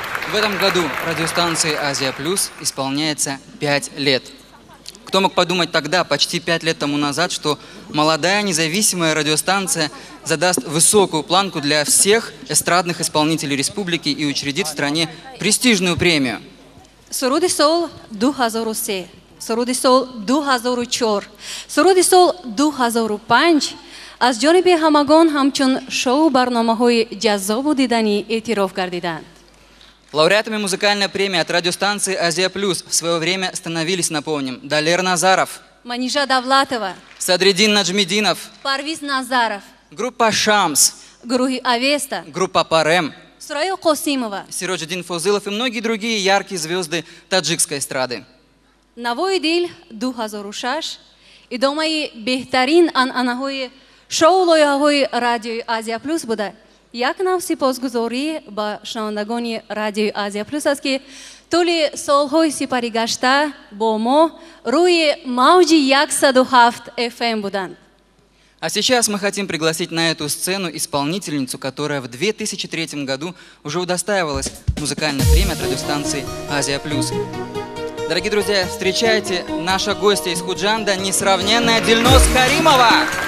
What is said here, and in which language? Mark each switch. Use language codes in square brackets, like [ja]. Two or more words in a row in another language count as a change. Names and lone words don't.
[ru] В этом году радиостанции «Азия Плюс» исполняется 5 лет. Кто мог подумать тогда, почти 5 лет тому назад, что молодая независимая радиостанция задаст высокую планку для всех эстрадных исполнителей республики и учредит в стране престижную премию. [tg] суруди сол 2003, суруди сол 2004, суруди сол 2005 аз ҷониби ҳамагон ҳамчун шоу барномаҳои ҷаззобу дидани эътироф гардиданд. [ru] Лауреатами музыкальной премии от радиостанции «Азия Плюс» в свое время становились, напомним, Далер Назаров, Манижа Давлатова, Садриддин Наджмидинов, Парвиз Назаров, группа «Шамс», [tg] гурӯҳи Авеста, [ru] группа «Парем», Сурайё Қосимова. Сироджиддин Фозылов и многие другие яркие звезды таджикской эстрады. [tg] Навои дил 2006 идомаи беҳтарин анъанаҳои шоу лоиҳаҳои радиои Азия Плюс буда як нав сипосгузорӣ ба шунавандагони радиои Азия Плюс аст ки тӯли солҳои сипарӣ гашта бо мо рӯи мавҷи 107 FM буданд. [ru] А сейчас мы хотим пригласить на эту сцену исполнительницу, которая в 2003 году уже удостаивалась музыкальной премии от радиостанции «Азия Плюс». Дорогие друзья, встречайте наша гостья из Худжанда, несравненная Дильноз Каримова!